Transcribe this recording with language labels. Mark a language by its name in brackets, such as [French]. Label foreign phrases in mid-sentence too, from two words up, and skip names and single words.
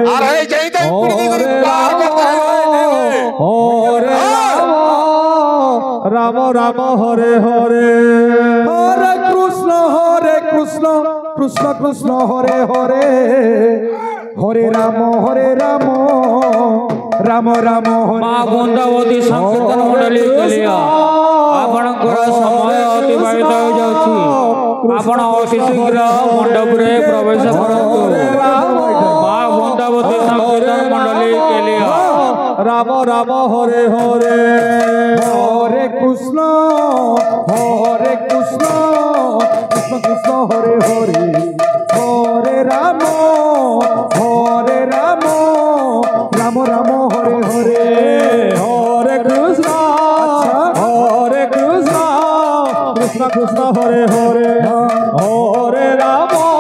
[Sanskrit] राम राम हरे हरे हरे कृष्ण कृष्ण कृष्ण हरे हरे हरे राम राम राम [Odia] ମା ବୃନ୍ଦାବତୀ ସଂକୀର୍ତ୍ତନ ମଣ୍ଡଳୀ କେଲିଆ ଆପଣଙ୍କର ସମୟ ଅତିବାହିତ ହୋଇଯାଉଛି। ଆପଣ ଅତି ଶୀଘ୍ର ମଣ୍ଡପରେ ପ୍ରବେଶ କରନ୍ତୁ। ମା ବୃନ୍ଦାବତୀ ସଂକୀର୍ତ୍ତନ ମଣ୍ଡଳୀ କେଲିଆ [Sanskrit] राम राम हरे हरे हरे कृष्ण कृष्ण कृष्ण हरे हरे हरे राम राम राम हरे हरे हरे कृष्ण कृष्ण कृष्ण हरे हरे हरे राम